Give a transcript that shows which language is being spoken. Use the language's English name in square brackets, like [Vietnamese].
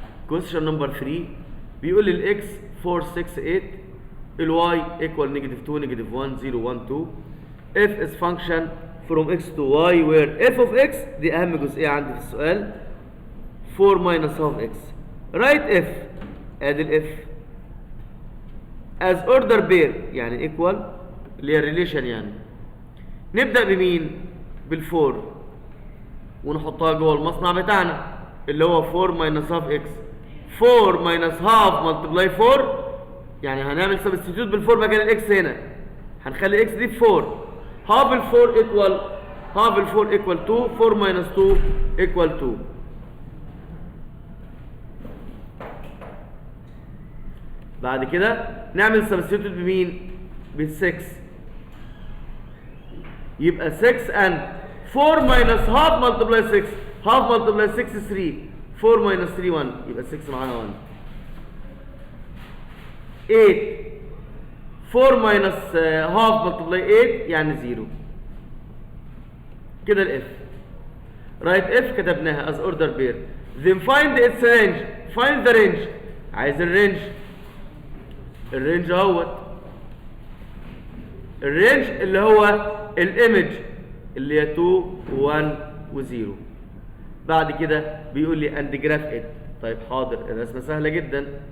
[English] question number 3 [Arabic] بيقول لي الاكس [English] 4 6 8 [Arabic] الواي [English] equal -2 -1 0 1 2 f is function from x to y where f of x [Arabic] دي اهم جزئيه عندي في السؤال [English] 4 minus half x. write f، [Arabic] ادي الاف [English] as order pair [Arabic] يعني [English] equal [Arabic] اللي هي [English] relation يعني. [Arabic] نبدا بمين؟ بالفور ونحطها جوه المصنع بتاعنا اللي هو [English] 4 minus half x. 4 minus half multiply 4 [Arabic] يعني هنعمل سبستيتيوت بالفور مكان الاكس هنا، هنخلي الاكس دي ب 4. [English] half ال 4 equal half ال 4 equal 2، 4 minus 2 equal 2. [Arabic] بعد كده نعمل سبستيتيوت بمين؟ بال 6، يبقى 6 and 4 minus half multiply 6، half multiply 6 3، 4 minus 3 1، يبقى 6 معانا 1. [English] 8 4 minus half multiply 8 [Arabic] يعني [English] 0. [Arabic] كده الاف رايت اف كتبناها [English] as order pair. then find its range، find the range، [Arabic] عايز الرينج. الرينج اهوت، الرينج اللي هو الايمج اللي هي 2 1 و0. بعد كده بيقول لي [English] And graph it. [Arabic] طيب حاضر، الرسمه سهله جدا.